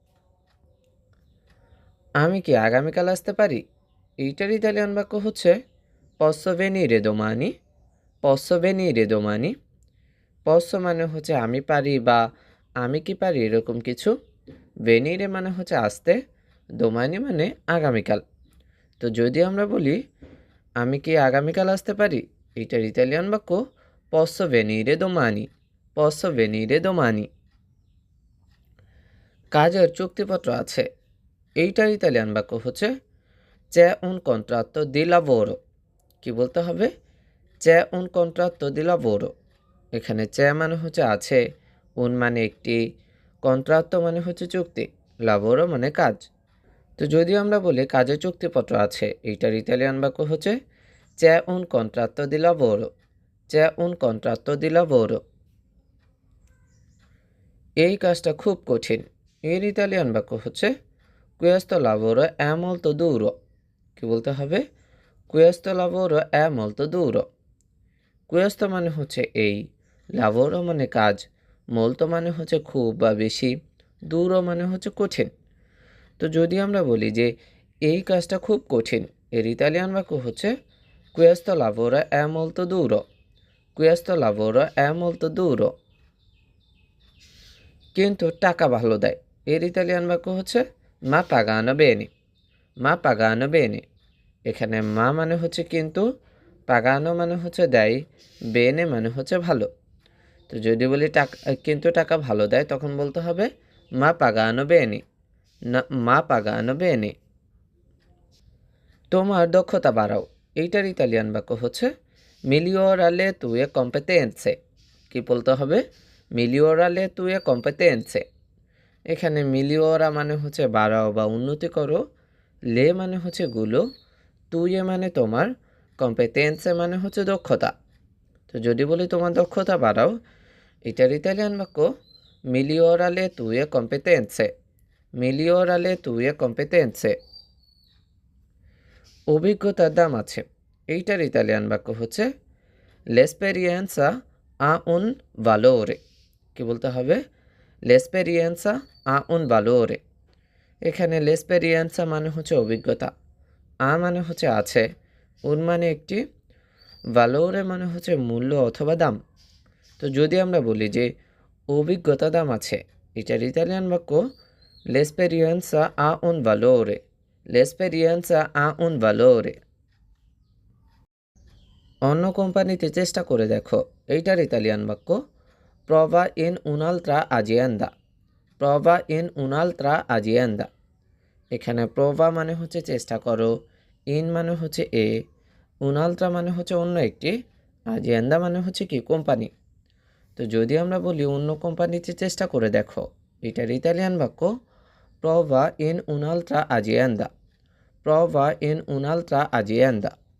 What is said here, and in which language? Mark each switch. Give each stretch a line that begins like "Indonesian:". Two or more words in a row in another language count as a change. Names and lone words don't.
Bangla: আমি কি আগামীকাল আসতে পারি, এইটার ইতালিয়ান বাক্য হচ্ছে
Italian: posso venire domani, posso venire domani।
Bangla: posso মানে হচ্ছে আমি পারি বা আমি কি পারি এরকম কিছু, venire মানে হচ্ছে আসতে, domani মানে আগামীকাল। তো যদি আমরা বলি আমি কি আগামীকাল আসতে পারি, এইটার ইতালিয়ান বাক্য
Italian: posso venire domani, posso venire domani।
Bangla: কাজের চুক্তিপত্র আছে, এইটার ইতালিয়ান বাক্য হচ্ছে
Italian: c'è un contratto di lavoro।
Bangla: কি বলতে হবে?
Italian: c'è un contratto di lavoro।
Bangla: এখানে চে মানে হচ্ছে আছে, উন মানে একটি, কন্ট্রাত্তো মানে হচ্ছে চুক্তি, লাভোরো মানে কাজ। তো যদি আমরা বলি কাজের চুক্তিপত্র আছে, এইটার ইতালিয়ান বাক্য হচ্ছে
Italian: c'è un contratto di lavoro, c'è un contratto di lavoro।
Bangla: এই কাজটা খুব কঠিন, এর ইতালিয়ান বাক্য হচ্ছে
Italian: questo lavoro è molto duro।
Bangla: কি বলতে হবে?
Italian: questo lavoro è molto duro।
Bangla: questo মানে হচ্ছে এই, lavoro মানে কাজ, molto মানে হচ্ছে খুব বা বেশি, duro মানে হচ্ছে কঠিন। তো যদি আমরা বলি যে এই কাজটা খুব কঠিন, এর ইতালিয়ান বাক্য হচ্ছে
Italian: questo lavoro è molto duro, questo lavoro è molto duro।
Bangla: কিন্তু টাকা ভালো দেয়, এর ইতালিয়ান বাক্য হচ্ছে
Italian: ma pagano bene, ma pagano bene.
Bangla: এখানে মা মানে হচ্ছে কিন্তু, পাগানো মানে হচ্ছে দেয়, বেনে মানে হচ্ছে ভালো। তো যদি বলি টাকা কিন্তু টাকা ভালো দেয়, তখন বলতে হবে
Italian: ma pagano bene, না ma pagano bene.
Bangla: তোমার দক্ষতা বাড়াও, এইটার ইতালিয়ান বাক্য হচ্ছে
Italian: migliorare le tue competenze।
Bangla: কি বলতে হবে?
Italian: migliorare le tue competenze।
Bangla: এখানে মিলিওরা মানে হচ্ছে বাড়াও বা উন্নতি করো, লে মানে হচ্ছে গুলো, তুইয়ে মানে তোমার, কম্পেটেন্সে মানে হচ্ছে দক্ষতা। তো যদি বলি তোমার দক্ষতা বাড়াও, এটার ইতালিয়ান বাক্য
Italian: migliorare le tue competenze, migliorare le tue competenze.
Bangla: অভিজ্ঞতার দাম আছে, এইটার ইতালিয়ান বাক্য হচ্ছে
Italian: l'esperienza ha un valore।
Bangla: কি বলতে হবে?
Italian: l'esperienza ha un valore।
Bangla: এখানে l'esperienza মানে হচ্ছে অভিজ্ঞতা, আ মানে হচ্ছে আছে, উন মানে একটি, valore মানে হচ্ছে মূল্য অথবা দাম। তো যদি আমরা বলি যে অভিজ্ঞতা দাম আছে, এটার ইতালিয়ান বাক্য
Italian: l'esperienza ha un valore, l'esperienza ha un valore।
Bangla: অন্য কোম্পানিতে চেষ্টা করে দেখো, এইটার ইতালিয়ান বাক্য
Italian: prova in un'altra azienda, prova in un'altra azienda।
Bangla: এখানে প্রভা মানে হচ্ছে চেষ্টা করো, ইন মানে হচ্ছে এ, উনালত্রা মানে হচ্ছে অন্য একটি, আজিয়েন্দা মানে হচ্ছে কি কোম্পানি। তো যদি আমরা বলি অন্য কোম্পানিতে চেষ্টা করে দেখো, এটার ইতালিয়ান বাক্য
Italian: prova in un'altra azienda, prova in un'altra azienda.